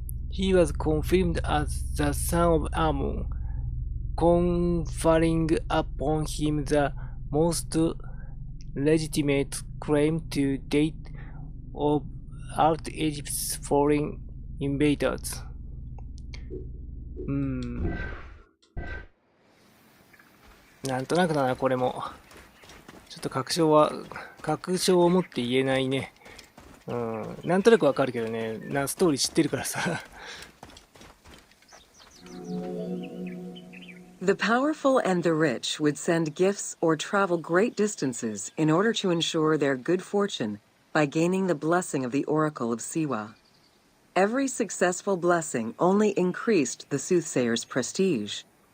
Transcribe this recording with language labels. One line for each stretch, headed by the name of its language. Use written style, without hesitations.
English: He was confirmed as the son of Ammon, conferring upon him the most legitimate claim to date of all Egypt's foreign invaders.
Japanese: なんとなくだな、これも。ちょっと確証を持って言えないね。なんとなくわかるけどね、ストーリー知ってるからさ。
English: The powerful and the rich would send gifts or travel great distances in order to ensure their good fortune by gaining the blessing of the Oracle of Siwa. Every successful blessing only increased the soothsayer's prestige.